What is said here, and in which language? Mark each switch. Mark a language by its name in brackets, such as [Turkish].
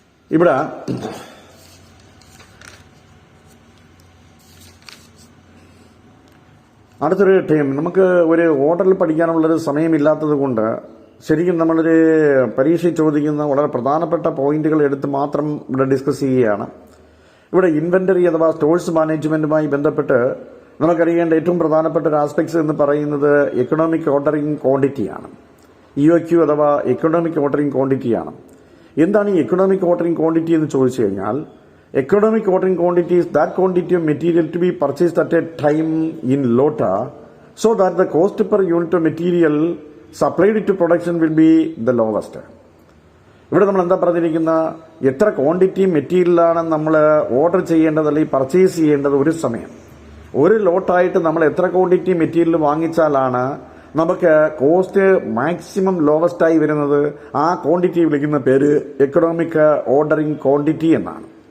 [Malayalam] ഇവിടെ അടുത്തൊരു ടൈം നമുക്ക് ഒരു ഓർഡറിൽ പഠിക്കാനുള്ളൊരു സമയമില്ലാത്തത് കൊണ്ട് ശരിക്കും നമ്മളൊരു പരീക്ഷയിൽ ചോദിക്കുന്ന വളരെ പ്രധാനപ്പെട്ട പോയിന്റുകൾ എടുത്ത് മാത്രം ഇവിടെ ഡിസ്കസ് ചെയ്യുകയാണ്. ഇവിടെ ഇൻവെന്ററി അഥവാ സ്റ്റോഴ്സ് മാനേജ്മെന്റുമായി ബന്ധപ്പെട്ട് നമുക്കറിയേണ്ട ഏറ്റവും പ്രധാനപ്പെട്ട ഒരു ആസ്പെക്ട്സ് എന്ന് പറയുന്നത് എക്കണോമിക് ഓർഡറിംഗ് ക്വാണ്ടിറ്റിയാണ്. EOQ അഥവാ എക്കണോമിക് ഓർഡറിംഗ് ക്വാണ്ടിറ്റിയാണ്. എന്താണ് ഈ എക്കണോമിക് ഓർഡറിംഗ് ക്വാണ്ടിറ്റി [English] എന്ന് ചോദിച്ചു കഴിഞ്ഞാൽ, economic ordering quantity is that quantity of material to be purchased at a time in LOTA so that the cost per unit of material supplied to production will be the lowest. [Malayalam] ഇവിടെ നമ്മൾ എന്താ പറഞ്ഞിരിക്കുന്ന, എത്ര quantity മെറ്റീരിയലാണ് നമ്മൾ order ചെയ്യേണ്ടത് അല്ലെങ്കിൽ purchase ചെയ്യേണ്ടത് ഒരു സമയം. ഒരു ലോട്ടായിട്ട് നമ്മൾ എത്ര ക്വാണ്ടിറ്റി മെറ്റീരിയൽ വാങ്ങിച്ചാലാണ് നമുക്ക് കോസ്റ്റ് മാക്സിമം ലോവസ്റ്റ് ആയി വരുന്നത്, ആ ക്വാണ്ടിറ്റി വിളിക്കുന്ന പേര് എക്കണോമിക് ഓർഡറിംഗ് ക്വാണ്ടിറ്റി എന്നാണ്.